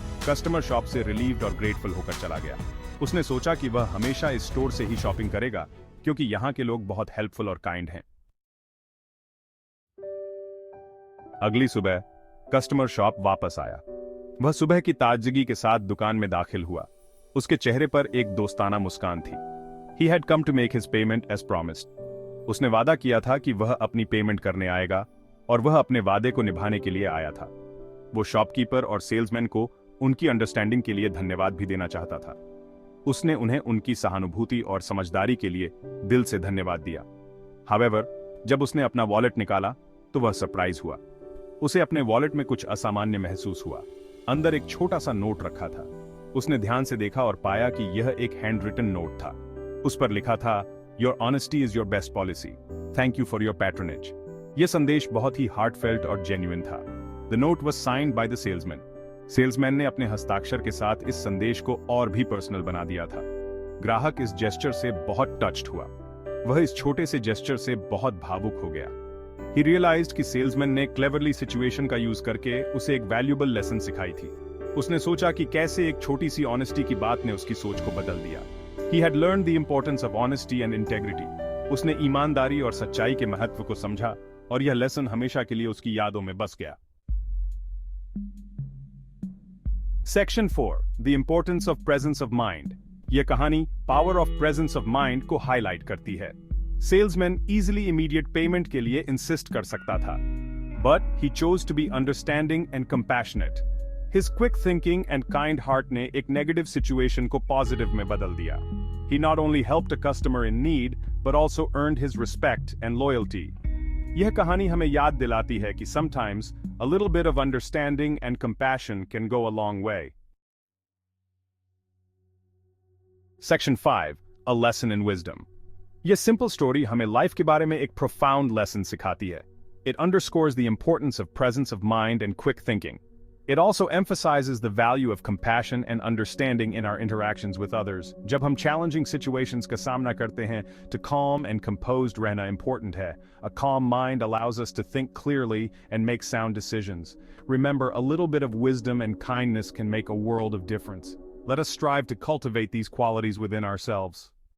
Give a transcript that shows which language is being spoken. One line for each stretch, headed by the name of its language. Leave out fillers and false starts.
Hindi: Customer shop से relieved और grateful होकर चला गया. उसने सोचा कि वह हमेशा इस स्टोर से ही शॉपिंग करेगा क्योंकि यहाँ के लोग बहुत हेल्पफुल और काइंड हैं. अगली सुबह कस्टमर शॉप वापस आया. वह सुबह की ताजगी के साथ दुकान में दाखिल हुआ. उसके चेहरे पर एक दोस्ताना मुस्कान थी.
English: He had come to make his payment as promised.
Hindi: उसने वादा किया था कि वह अपनी पेमेंट करने आएगा और वह अपने वादे को निभाने के लिए आया था. वो शॉपकीपर और सेल्समैन को उनकी अंडरस्टैंडिंग के लिए धन्यवाद भी देना चाहता था. उसने उन्हें उनकी सहानुभूति और समझदारी के लिए दिल से धन्यवाद दिया. However, जब उसने अपना वॉलेट निकाला तो वह सरप्राइज हुआ. उसे अपने वॉलेट में कुछ असामान्य महसूस हुआ. अंदर एक छोटा सा नोट रखा था. उसने ध्यान से देखा और पाया कि यह एक हैंड रिटन नोट था. उस पर लिखा था,
English: "Your honesty is your best policy. Thank you for your patronage."
Hindi: यह संदेश बहुत ही हार्टफेल्ट और जेन्युइन था.
English: The note was signed by the salesman.
Hindi: Salesman ने अपने हस्ताक्षर के साथ इस संदेश को और भी पर्सनल बना दिया था. ग्राहक इस जेस्चर से बहुत टच्ड हुआ. वह इस छोटे से जेस्चर से बहुत भावुक हो गया.
English: He realized
Hindi: कि सेल्समैन ने क्लेवरली सिचुएशन का यूज करके उसे एक वैल्यूएबल लेसन सिखाई थी. उसने सोचा कि कैसे एक छोटी सी ऑनेस्टी की बात ने उसकी सोच को बदल दिया.
English: He had learned the importance of honesty and integrity.
Hindi: उसने ईमानदारी और सच्चाई के महत्व को समझा और यह लेसन हमेशा के लिए उसकी यादों में बस गया.
English: Section 4. The importance of presence of mind.
Hindi: यह कहानी power of presence of mind को हाईलाइट करती है। सेल्समैन इजीली इमीडिएट पेमेंट के लिए इंसिस्ट कर सकता था,
English: But he chose to be understanding and compassionate. His quick thinking and kind heart
Hindi: ने एक नेगेटिव सिचुएशन को पॉजिटिव में बदल दिया।
English: He not only helped a customer in need, but also earned his respect and loyalty.
Hindi: यह कहानी हमें याद दिलाती है कि
English: sometimes a little bit of understanding and compassion can go a long way. Section 5. A lesson in wisdom.
Hindi: यह simple story हमें life के बारे में एक profound lesson सिखाती है.
English: It underscores the importance of presence of mind and quick thinking. It also emphasizes the value of compassion and understanding in our interactions with others.
Hindi: जब हम challenging situations का सामना करते हैं,
English: to calm and composed
Hindi: रहना important है.
English: A calm mind allows us to think clearly and make sound decisions. Remember, a little bit of wisdom and kindness can make a world of difference. Let us strive to cultivate these qualities within ourselves.